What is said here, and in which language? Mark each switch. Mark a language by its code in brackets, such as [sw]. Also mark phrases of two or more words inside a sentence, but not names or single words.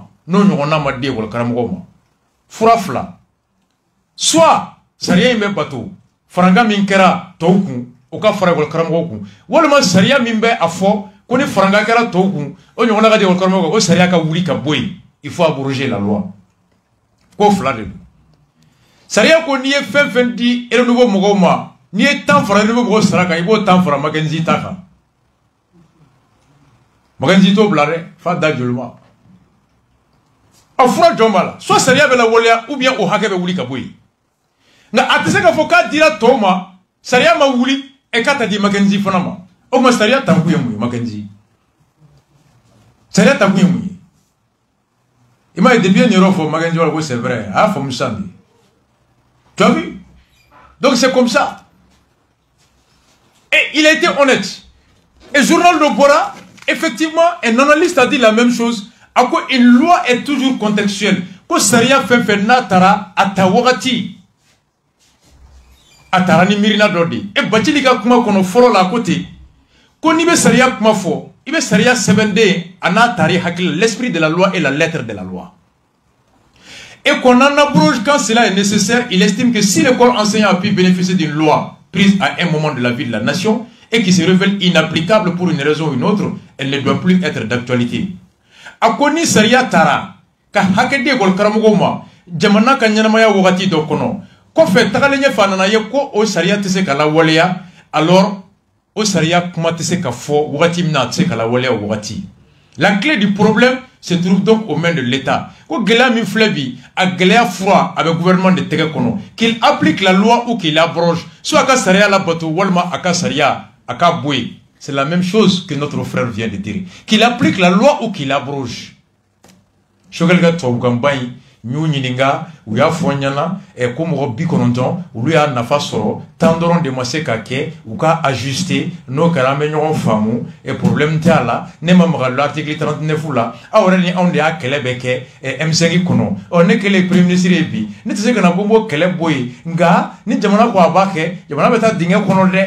[bm] n'o ɲɔgɔnna ma di école karamɔgɔw ma fura fila soit sariya in bɛ bato farankan min kɛra tɔw kun o ka fara école karamɔgɔw kun walima sariya min bɛ a fɔ ko ni farankan kɛra tɔw kun o ɲɔgɔnna ka di école karamɔgɔw kan o sariya ka wuli ka bɔ yen [fr] il faut abroger la loi [bm] ko fila de don sariya ko n'i ye fɛn fɛn di renouveau mɔgɔw ma n'i ye temps fara renouveau mɔgɔw sara kan i b'o temps fara Mackenzie ta kan Mackenzie t'o bila dɛ f'a da joli ma fura jɔn b'a la soit sariya bɛ lawaleya ou bien o hakɛ bɛ wuli ka bɔ yen nka a tɛ se k'a fɔ k'a dira tɔw ma sariya ma wuli k'a ta di Mackenzie fana ma o tuma sariya tankun ye mun ye Mackenzie sariya tankun ye mun ye i m'a ye depuis ye nin yɔrɔ fɔ Mackenzie wala ko [fr] c'est vrai [bm] a y'a faamu sisan de [fr] tu as vu donc c'est comme ça et il a été honnête et journal de Bora effectivement un analyste a dit la même chose [bm] a ko [fr] une loi est toujours contextuelle [bm] ko sariya fɛn fɛn n'a taara a ta wagati a taara ni miirina dɔ de Bacili ka kuma kɔnɔ fɔlɔ la a ko ten ko n'i bɛ sariya kuma fɔ i bɛ sariya sɛbɛnden a n'a taari hakili [fr] l'esprit de la loi et la lettre de la loi et qu'on en abroge quand cela est nécessaire. Il estime que si l'école enseignant a pu bénéficier d'une loi prise à un moment de la vie de la nation et qui se révèle inapplicable pour une raison ou une autre, elle ne doit plus être d'actualité. [bm] A koni sariya tara ka hakɛ di école karamɔgɔw ma jamana ka ɲɛnamaya wagati dɔ kɔnɔ kɔfɛ tagalen ɲɛfɛ a nana ye ko o sariya tɛ se ka lawaleya alors o sariya kuma tɛ se ka fɔ wagati min na a tɛ se ka lawaleya o wagati. [fr] La clé du problème se trouve donc aux mains de l'État. [bm] Ko gɛlɛya min filɛ bi a gɛlɛya fura a bɛ gouvernement de tɛgɛ kɔnɔ [fr] qu'il applique la loi ou qu'il abroge [bm] soit a ka sariya labato walima a ka sariya a ka bɔ yen. [fr] C'est la même chose que notre frère vient de dire. Qu'il applique la loi ou qu'il abroge. [bm] Choguel ka tubabukan ba in y'u ɲininka u y'a fɔ n ɲɛna ko mɔgɔ 90 olu y'a nafa sɔrɔ tan dɔrɔn de ma se ka kɛ u ka ajuster n'o kɛra an bɛ ɲɔgɔn faamu problème tɛ a la ne ma maga [fr] l'article 39 [bm] la aw yɛrɛ ni anw de y'a kɛlɛ bɛ kɛ M5 kɔnɔ ne kɛlen [fr] premier ministre [bm] ye bi ne tɛ se ka na ko n b'o kɛlɛ bɔ yen nka ni jamana ko a b'a kɛ jamana bɛ taa dingɛ kɔnɔ dɛ